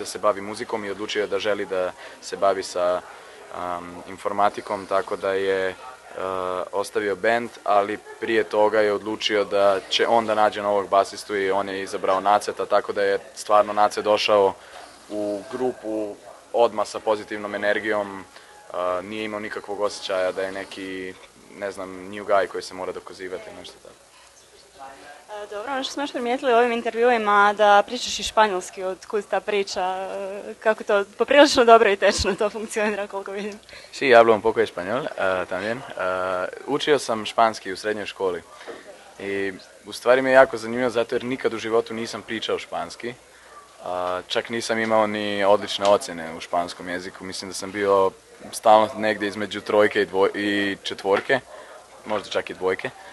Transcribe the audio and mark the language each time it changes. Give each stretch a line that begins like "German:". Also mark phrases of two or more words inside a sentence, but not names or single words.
Bosnian: se bavi muzikom i odlučio da želi da se bavi sa informatikom, tako da je ostavio band, ali prije toga je odlučio da će on da nađe novog basistu i on je izabrao Naceta, tako da je stvarno Nacet došao u grupu odmah sa pozitivnom energijom, nije imao nikakvog osjećaja da je neki, ne znam,
English: new guy
Bosnian: koji se mora dokazivati, nešto tako. Dobro, ono što smo još primijetili u ovim intervjuima da pričaš i španjolski, od kud ta priča, kako to poprilično dobro i tečno to funkcionira koliko vidim.
Spanish: Sí, hablo un poco español también.
Bosnian: Učio sam španski u srednjoj školi i u stvari mi je jako zanimljivo zato jer nikad u životu nisam pričao španski. Čak nisam imao ni odlične ocjene u španskom jeziku, mislim da sam bio stalno negdje između trojke i četvorke, možda čak i dvojke.